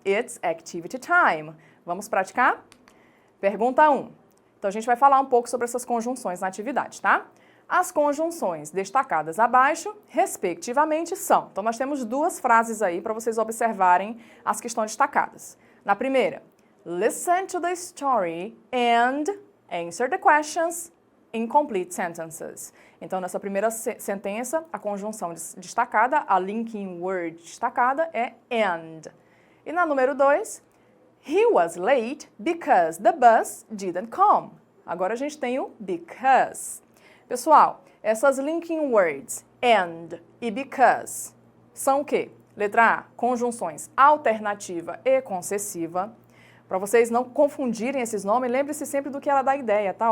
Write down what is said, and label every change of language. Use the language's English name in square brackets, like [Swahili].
[English] It's activity time. [Portuguese] Vamos praticar? Pergunta 1. Então, a gente vai falar um pouco sobre essas conjunções na atividade, tá? As conjunções destacadas abaixo, respectivamente, são. Então, nós temos duas frases aí para vocês observarem as que estão destacadas. Na primeira, [English] listen to the story and answer the questions in complete sentences. [Portuguese] Então, nessa primeira sentença, a conjunção destacada, a linking word destacada é and. E na número 2, [English] he was late because the bus didn't come. [Portuguese] Agora a gente tem o because. Pessoal, essas linking words and e because são o quê? Letra A, conjunções alternativa e concessiva. Para vocês não confundirem esses nomes, lembre-se sempre do que ela dá ideia, tá?